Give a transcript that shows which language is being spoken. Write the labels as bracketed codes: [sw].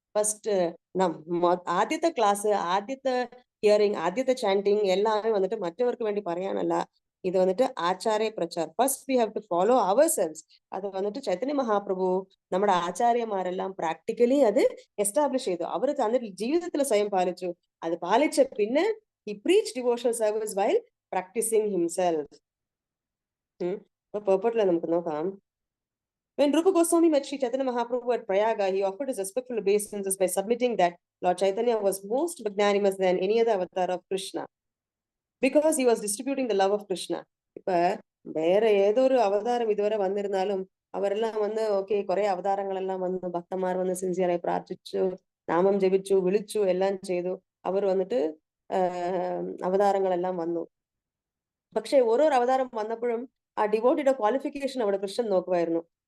[ml] First ആദ്യത്തെ class, ആദ്യത്തെ hearing, ആദ്യത്തെ ചാന്റിങ് എല്ലാവരും വന്നിട്ട് മറ്റവർക്ക് വേണ്ടി പറയാനല്ല. ഇത് വന്നിട്ട് ആചാര്യ പ്രചാർ. [en] First we have to follow ourselves. [ml] അത് വന്നിട്ട് ചൈതന്യ മഹാപ്രഭു നമ്മുടെ ആചാര്യമാരെല്ലാം പ്രാക്ടിക്കലി അത് എസ്റ്റാബ്ലിഷ് ചെയ്തു. അവർ തന്നിട്ട് ജീവിതത്തിൽ സ്വയം പാലിച്ചു. അത് പാലിച്ച പിന്നെ [en] he preached devotional service while practicing himself. [ml] Purport നമുക്ക് നോക്കാം. [en] When Rupa Goswami met Sri Chaitanya Mahaprabhu at Prayaga, he offered his respectful obeisances by submitting that Lord Chaitanya was most magnanimous than any other avatar of Krishna, because he was distributing the love of Krishna. [ml] ഇപ്പൊ വേറെ ഏതൊരു അവതാരം ഇതുവരെ വന്നിരുന്നാലും അവരെല്ലാം വന്ന് കുറെ അവതാരങ്ങളെല്ലാം വന്ന് ഭക്തന്മാർ വന്ന് സിൻസിയറായി പ്രാർത്ഥിച്ചു, നാമം ജപിച്ചു, വിളിച്ചു, എല്ലാം ചെയ്തു. അവർ വന്നിട്ട് അവതാരങ്ങളെല്ലാം വന്നു. പക്ഷെ ഓരോ അവതാരം വന്നപ്പോഴും ആ ഡിവോട്ടിയുടെ ക്വാളിഫിക്കേഷൻ അവിടെ കൃഷ്ണൻ നോക്കുമായിരുന്നു.